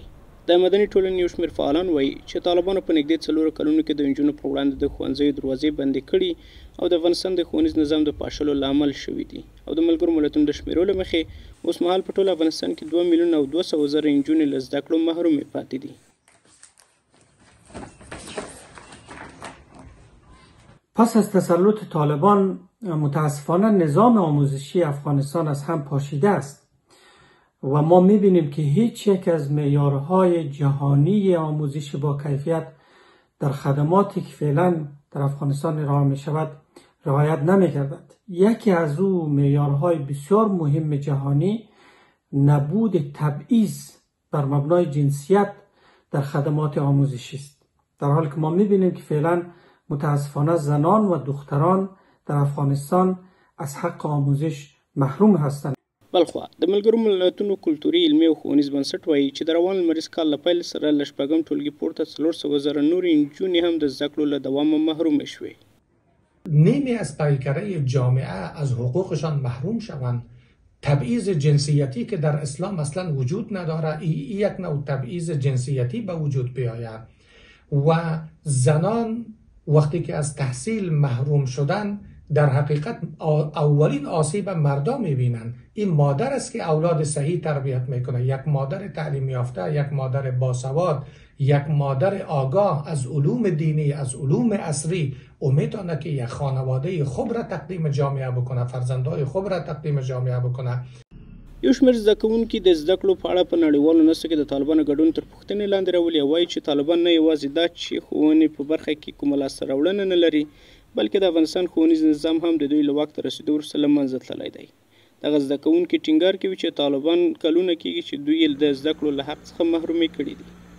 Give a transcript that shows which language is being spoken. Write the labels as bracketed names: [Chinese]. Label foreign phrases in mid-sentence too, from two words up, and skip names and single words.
[Pashto] د مدني ټولنې یو شمېر فعالان وایي چې طالبانو په نږدې 4 کلونو کې د نجونو په وړاندې د ښوونځیو دروازې بندې کړي او د افغانستان د ښوونیز نظام د پاشلو لامل شوي دي او د ملګرو ملتونو د شمیرو له مخې اوس مهال په ټول افغانستان کې 2,200,000 نجونې له زده کړو محرومې پاتې دي. [Persian] پس از تسلط طالبان متاسفانه نظام آموزشی افغانستان از هم پاشیده است و ما می‌بینیم که هیچ یک از معیارهای جهانی آموزش با کیفیت در خدماتی که فعلا در افغانستان ارائه می‌شود رعایت نمی‌گردد. یکی از او معیارهای بسیار مهم جهانی نبود تبعیض بر مبنای جنسیت در خدمات آموزشی است. در حالی که ما می‌بینیم که فعلا متاسفانه زنان و دختران در افغانستان از حق آموزش محروم هستند. [Pashto] بلخوا د ملګرو ملتونو کلتوري علمي او ښوونیز بنسټ وایي چې د روان لمریز کال له پیل سره له شپږم ټولګي پورته 400,000 نورې نجونې هم د زده کړو له دوامه محرومې شوې. [Persian] نیمی از پیکره جامعه از حقوقشان محروم شوند. تبعیض جنسیتی که در اسلام اصلا وجود نداره، یک نوع تبعیض جنسیتی به وجود بیاید و زنان وقتی که از تحصیل محروم شدن در حقیقت اولین آسیب مردا میبینن. این مادر است که اولاد صحیح تربیت میکنه، یک مادر تعلیم یافته، یک مادر باسواد، یک مادر آگاه از علوم دینی، از علوم عصری او میتونه که یک خانواده خوب را تقدیم جامعه بکنه، فرزندای خوب را تقدیم جامعه بکنه. [Pashto] یو شمېر زده کوونکي د زده کړو په اړه په نړیوالو ناستو کې د طالبانو ګډون تر پوښتنې لاندې راولي او وایي چې طالبان نه یوازې دا چې ښوونې په برخه کې کومه لاسته راوړنه نه لري، بلکې د افغانستان ښوونیز نظام هم د دوی له واک ته رسېدو وروسته له منځه تللی دی. دغه زده کوونکي ټینګار کوي چې طالبان کلونه کېږي چې دوی یې د زده کړو له حق څخه محرومې کړي دي.